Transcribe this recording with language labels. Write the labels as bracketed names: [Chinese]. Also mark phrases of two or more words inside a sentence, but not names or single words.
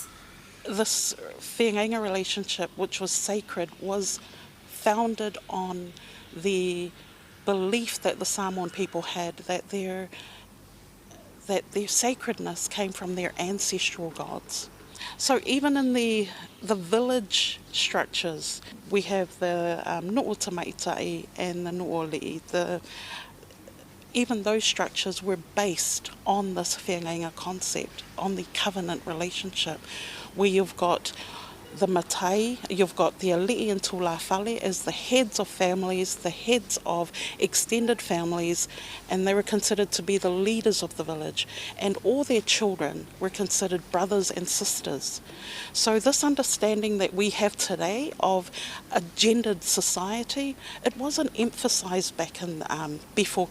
[English] This whengainga relationship, which was sacred, was founded on the belief that the Samoan people had that their sacredness came from their ancestral gods. So even in the village structures, we have the [Samoan] nu'u tamaitai [English] and the nu'oli'i. Even those structures were based on this whengainga concept, on the covenant relationship, where you've got the matai, you've got the ali'i and tūlā whale as the heads of families, the heads of extended families, and they were considered to be the leaders of the village, and all their children were considered brothers and sisters. So this understanding that we have today of a gendered society, it wasn't emphasised back in before